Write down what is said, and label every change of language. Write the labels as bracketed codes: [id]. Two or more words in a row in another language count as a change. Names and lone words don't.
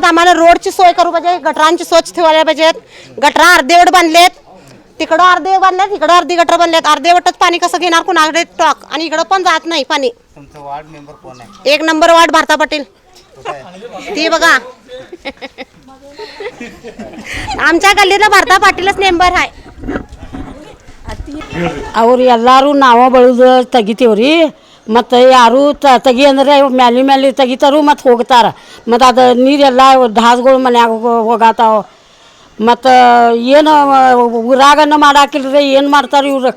[mr] आम्हाला रोडची सोय करू पाहिजे, गटरांची स्वच्छ ठेवायला पाहिजेत। गटरा अर्धेवट बांधलेत, तिकडं अर्धे बांधलेत, इकडं अर्धी गटर बांधलेत। अर्धेवटच पाणी कसं घेणार कुणाकडे टॉक, आणि इकडं पण जात नाही पाणी। तुमचं वार्ड मेंबर कोण आहे? 1 नंबर वार्ड भारता पाटील, ती बघा आमच्या गल्लीला भारता पाटीलच नेंबर आहे। [kn] ಅವ್ರು ಎಲ್ಲರೂ ನಾವ ಬೆಳೆದು ತೆಗಿತೀವ್ರಿ, ಮತ್ತು ಯಾರು ತೆಗಿ ಅಂದರೆ ಮ್ಯಾಲಿ ತೆಗಿತಾರು ಮತ್ತು ಹೋಗ್ತಾರೆ, ಮತ್ತು ಅದು ನೀರೆಲ್ಲ ಢಾಸ್ಗಳು ಮನ್ಯಾಗ ಹೋಗತ್ತಾವ, ಮತ್ತು ಏನು ಊರಾಗನ್ನ ಮಾಡಾಕಿಲ್ರಿ, ಏನು ಮಾಡ್ತಾರೆ ಇವ್ರಕ್ಕ?